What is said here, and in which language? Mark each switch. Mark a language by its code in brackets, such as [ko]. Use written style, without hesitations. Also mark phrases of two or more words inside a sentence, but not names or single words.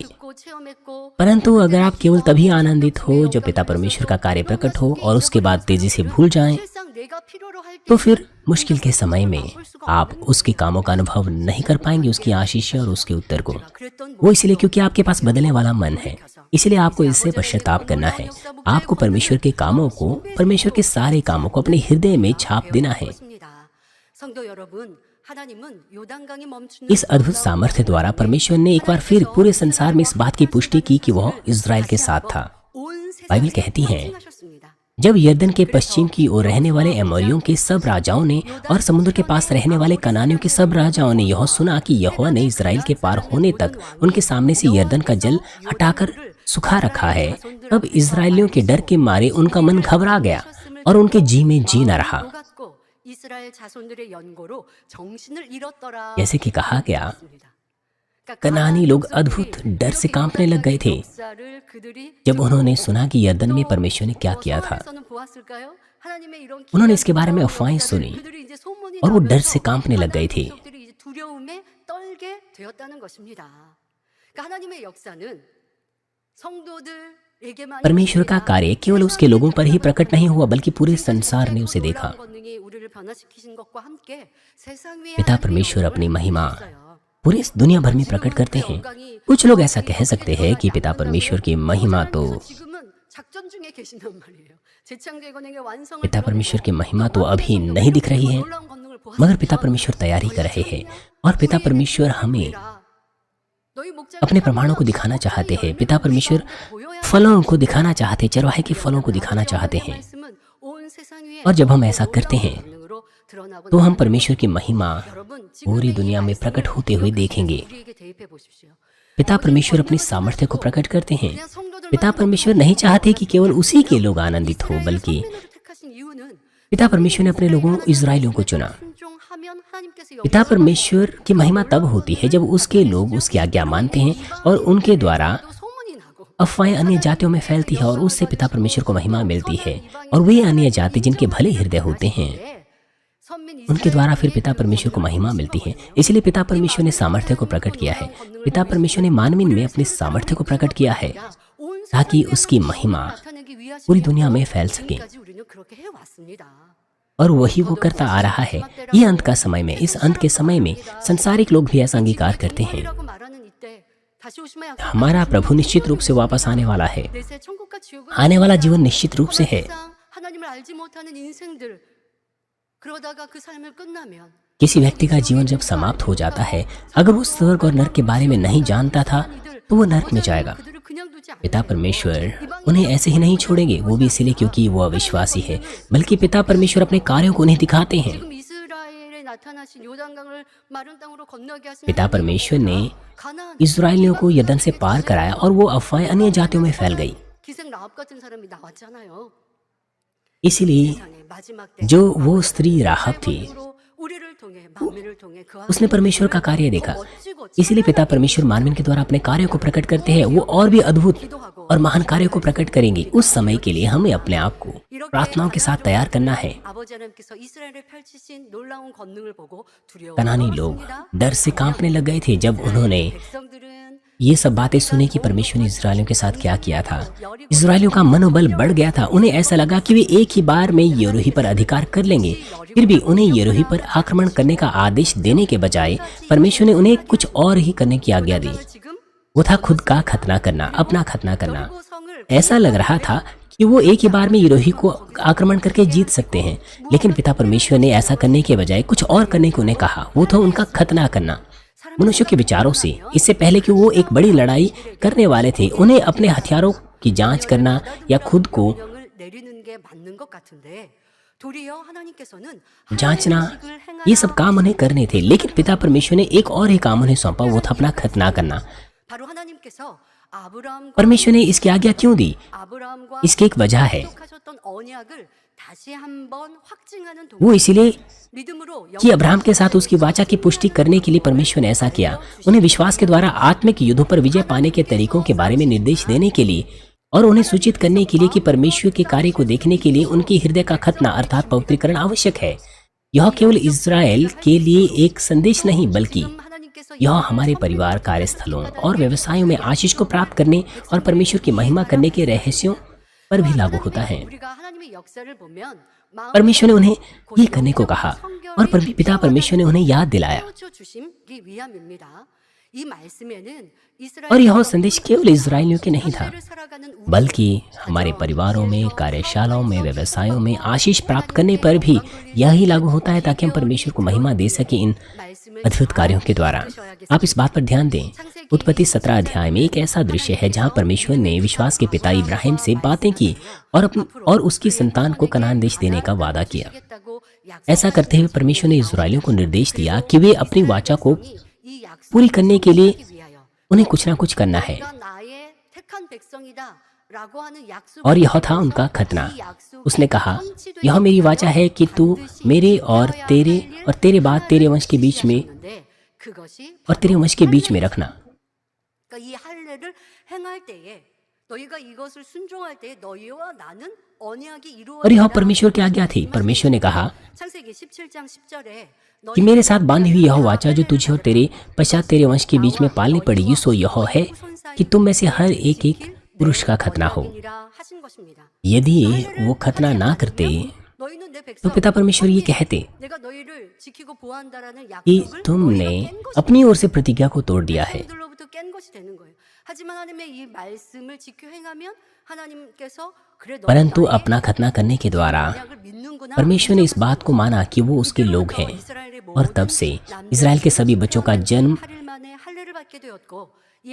[ko] 듣고 체험했고 [hi] परंतु अगर आप केवल तभी आनंदित हो जब पिता परमेश्वर का कार्य प्रकट हो और उसके बाद तेजी से भूल जाएं, [ko] 실상 내가 필요로 할 [hi] तो फिर मुश्किल के समय में आप उसके कामों का अनुभव नहीं कर पाएंगे, उसकी आशीष और उसके उत्तर को। [ko] 그랬던 [hi] वो इसलिए क्योंकि आपके पास बदलने वाला मन है। इसलिए आपको इससे पश्चाताप करना है। आपको परमेश्वर के कामों को, परमेश्वर के सारे कामों को अपने हृदय में छाप देना है। [ko] 것입니다. 성도 여러분, 하나님은 요단강이 멈추는 [hi] इस अद्भुत सामर्थ्य द्वारा परमेश्वर ने एक बार फिर पूरे संसार में इस बात की पुष्टि की कि वह इज़राइल के साथ था। [ko] 온 [hi] बाइबल [ko] 세상에 [hi] कहती है, [ko] 하셨습니다. [hi] जब यरदन के पश्चिम की ओर रहने वाले एमोरियों के सब राजाओं ने और समुद्र के पास रहने वाले कनानियों के सब राजाओं ने यह सुना कि यहोवा ने इज़राइल के पार होने तक उनके सामने से यरदन का जल हटाकर सुखा रखा है, तब इज़राइलियों के डर के मारे उनका मन घबरा गया और उनके जी में जी न रहा। [ko] 녹았고 이스라엘 자손들의 연고로 정신을 잃었더라. [hi] जैसे कि कहा गया, [ko] 그러니까 [hi] कनानी लोग अद्भुत डर से कांपने लग गए थे [ko] 역사를 그들이 [hi] जब उन्होंने सुना कि यरदन में परमेश्वर ने क्या किया था। [ko] 어디서는 보았을까요? 하나님의 이런 [hi] उन्होंने इसके बारे में अफवाहें सुनी [ko] 그들이 이제 소문이 [hi] और वो डर [ko] 나면서 [hi] से कांपने लग गए थे। [ko] 민족들이 이제 두려움에 떨게 되었다는 것입니다. 그러니까 하나님의 역사는 성도들에게만 [hi] परमेश्वर का कार्य केवल उसके लोगों पर ही प्रकट नहीं हुआ बल्कि पूरे संसार ने उसे देखा। [ko] 우리를 변화시키신 것과 함께 세상 위에 [hi] पिता परमेश्वर अपनी महिमा पूरी इस दुनिया भर में प्रकट करते हैं। कुछ लोग ऐसा कह सकते हैं कि पिता परमेश्वर की महिमा तो [ko] 지금은 작전 중에 계신단 말이에요. 재창조의 권능의 완성을 [hi] पिता परमेश्वर की महिमा तो अभी नहीं दिख रही है, [ko] 놀라운 권능을 보았습니다. [hi] मगर पिता परमेश्वर तैयारी कर रहे हैं और पिता परमेश्वर हमें [ko] 너희 목자가 [hi] अपने प्रमाणों को दिखाना चाहते हैं। पिता परमेश्वर फलों को दिखाना चाहते हैं, चरवाहे के फलों को दिखाना चाहते हैं। [ko] 말씀은 온 세상 위에 [hi] और जब हम ऐसा करते हैं [ko] 권능으로 드러나고 [hi] तो हम परमेश्वर की महिमा [ko] 여러분 [hi] पूरी दुनिया में प्रकट होते हुए देखेंगे। [ko] 우리에게 대입해 보십시오. [hi] पिता परमेश्वर अपनी सामर्थ्य को प्रकट करते हैं। [ko] 그냥 성도들만 [hi] पिता परमेश्वर नहीं चाहते कि केवल उसी के लोग आनंदित हो, बल्कि [ko] 선민으로 택하신 이유는 [hi] पिता परमेश्वर ने अपने लोगों इज़राइलियों को चुना। [ko] 순종하면 하나님께서 [hi] पिता परमेश्वर की महिमा तब होती है जब उसके लोग उसकी आज्ञा मानते हैं और उनके द्वारा [ko] 또 소문이 나고 [hi] अफवाहें अन्य जातियों में फैलती है और उससे पिता परमेश्वर को महिमा मिलती है। और वे अन्य जाति जिनके भले हृदय होते हैं [ko] 선민 [hi] उनके द्वारा फिर पिता परमेश्वर को महिमा मिलती है। इसलिए पिता परमेश्वर ने सामर्थ्य को प्रकट किया है। पिता परमेश्वर ने मानवीन में अपने सामर्थ्य को प्रकट किया है [ko] 온 [hi] ताकि उसकी महिमा [ko] 나타내기 위하신 [hi] पूरी दुनिया में फैल सके। [ko] 지금까지 우리는 그렇게 해왔습니다. [hi] और वही वो करता आ रहा है। ये अंत का समय में, इस अंत के समय में संसारिक लोग भी ऐसा अंगीकार करते हैं। [ko] 라고 말하는 이때 다시 오심의 약속 [hi] हमारा प्रभु निश्चित रूप से वापस आने वाला है। [ko] 내세 천국과 지옥을 [hi] आने वाला जीवन निश्चित रूप से है। [ko] 항상 하나님을 알지 못하는 인생들 그러다가 그 삶을 끝나면 [hi] किसी व्यक्ति का जीवन जब समाप्त हो जाता है, अगर वो स्वर्ग और नरक के बारे में नहीं जानता था तो वो नरक में जाएगा। [ko] 그들을 그냥 두지 않고 [hi] पिता परमेश्वर उन्हें ऐसे ही नहीं छोड़ेंगे, वो भी इसलिए क्योंकि वो अविश्वासी है, बल्कि पिता परमेश्वर अपने कार्यों को उन्हें दिखाते हैं। [ko] 지금 이스라엘에 나타나신 요단강을 마른 땅으로 건너게 하신 [hi] पिता परमेश्वर ने [ko] 가나안 [hi] इस्राएलियों को यरदन से पार कराया और वो अफवाहें अन्य जातियों में फैल गई। [ko] 기생 라합 같은 사람이 나왔잖아요. [hi] इसीलिए [ko] 세상의 마지막 때 [hi] जो वो स्त्री राहब थी, [ko] 삶으로 우리를 통해 만민을 통해 그 [hi] उसने परमेश्वर का कार्य देखा। [ko] 멋지고 [hi] इसीलिए पिता परमेश्वर मानवीन के द्वारा अपने कार्यों को प्रकट करते हैं। वो और भी अद्भुत और महान कार्यों को प्रकट करेंगे। उस समय के लिए हमें अपने आप को प्रार्थनाओं के साथ तैयार करना है। [ko] 아버지 하나님께서 이스라엘에 펼치신 놀라운 권능을 보고 [hi] कनानी लोग [ko] 두려워했습니다. [hi] डर से कांपने लग गए थे जब उन्होंने [ko] 백성들은 [hi] ये सब बातें सुनी कि परमेश्वर ने इस्राएलियों के साथ क्या किया था। इस्राएलियों का मनोबल बढ़ गया था। उन्हें ऐसा लगा कि वे एक ही बार में यरूही पर अधिकार कर लेंगे। फिर भी उन्हें यरूही पर आक्रमण करने का आदेश देने के बजाय परमेश्वर ने उन्हें कुछ और ही करने की आज्ञा दी। [ko] 지금 [hi] वो था खुद का खतना करना, अपना खतना करना। [ko] 그 성을 [hi] ऐसा लग रहा था कि वो एक ही बार में यरूही को आक्रमण करके जीत सकते हैं, लेकिन पिता परमेश्वर ने ऐसा करने के बजाय कुछ और करने को उन्हें कहा। वो था उनका खतना करना। मनुष्य के विचारों से इससे पहले कि वो एक बड़ी लड़ाई करने वाले थे, उन्हें अपने हथियारों की जांच करना या खुद को [ko] 명령을 내리는 게 맞는 것 같은데 도리어 하나님께서는 [hi] जांचना, ये सब काम उन्हें करने थे। लेकिन पिता परमेश्वर ने एक और ही काम उन्हें सौंपा, वो था अपना खतना करना। [ko] 바로 하나님께서 아브라함과 [hi] परमेश्वर ने इसकी आज्ञा क्यों दी? [ko] 아브라함과 [hi] इसकी एक वजह है। [ko] 약속하셨던 언약을 다시 한번 확증하는 [hi] वो इसीलिए [ko] 믿음으로 [hi] कि अब्राहम के साथ उसकी वाचा की पुष्टि करने के लिए परमेश्वर ने ऐसा किया। उन्हें विश्वास के द्वारा आत्मिक युद्धों पर विजय पाने के तरीकों के बारे में निर्देश देने के लिए और उन्हें सूचित करने के लिए कि परमेश्वर के कार्य को देखने के लिए उनके हृदय का खतना अर्थात पवित्रीकरण आवश्यक है। यह केवल इज़राइल के लिए एक संदेश नहीं, बल्कि [ko] 하나님께서 [hi] यह हमारे परिवार, कार्यस्थलों और व्यवसायों में आशीष को प्राप्त करने और परमेश्वर की महिमा करने के रहस्यों पर भी लागू होता है। [ko] 우리가 하나님의 역사를 보면 [hi] परमेश्वर ने उन्हें ये करने को कहा और पिता परमेश्वर ने उन्हें याद दिलाया। [ko] 깨우쳐 주심기 위함입니다. 이 말씀에는 [hi] और यह संदेश केवल इज़राइलियों के नहीं था, [ko] 이스라엘을 살아가는 우리 [hi] बल्कि हमारे परिवारों में, कार्यशालाओं में, व्यवसायों में आशीष प्राप्त करने पर भी यही लागू होता है, ताकि हम परमेश्वर को महिमा दे सकें इन [ko] 말씀을 [hi] अद्भुत कार्यों के द्वारा। आप इस बात पर ध्यान दें। उत्पत्ति 17 अध्याय में एक ऐसा दृश्य है जहां परमेश्वर ने विश्वास के पिता इब्राहिम से बातें की और उसकी संतान को कनान देश देने का वादा किया। [ko] 하겠다고 [hi] ऐसा करते हुए परमेश्वर ने इस्राएलियों को निर्देश दिया कि वे अपनी वाचा को [ko] 이 약속을 [hi] पूरी करने के लिए [ko] 위하여 [hi] उन्हें कुछ ना कुछ करना है। [ko] 내가 나의 택한 백성이다라고 하는 약속 [hi] और यह था उनका खतना। उसने कहा, यह मेरी वाचा है कि तू मेरे और तेरे बाद तेरे वंश के बीच में [ko] 그것이 [hi] और तेरे वंश के बीच में रखना। [ko] 그러니까 이 할례를 행할 때에 너희가 이것을 순종할 때에 너희와 나는 언약이 [hi] और यह [ko] 이루어지리라. [hi] परमेश्वर की आज्ञा थी। परमेश्वर ने कहा [ko] 창세기 17장 10절에 [hi] कि मेरे साथ बांधी हुई यह वाचा जो तुझे और तेरे पश्चात तेरे वंश के बीच में पालनी पड़ेगी, सो यह है कि तुम में से हर एक एक पुरुष का खतना हो। [ko] 하신 것입니다. [hi] यदि वो खतना ना करते [ko] 너희는 내 [hi] तो [ko] 백성 [hi] पिता परमेश्वर ये कहते [ko] 내가 너희를 지키고 보호한다라는 [hi] कि [ko] 약속을 [hi] तुमने [ko] 너희가 깬 것이다. [hi] अपनी ओर से प्रतिज्ञा को तोड़ दिया है। [ko] 백성들로부터 깬 것이 되는 거예요. 하지만 하나님의 이 말씀을 지켜 행하면 하나님께서 그래 너희 [hi] परंतु [ko] 나의 [hi] अपना खतना करने के द्वारा [ko] 언약을 믿는구나. [hi] परमेश्वर ने इस बात को माना कि वो उसके लोग हैं, और तब से इज़राइल के सभी बच्चों का जन्म [ko] 8일 만에 할례를 받게 되었고 이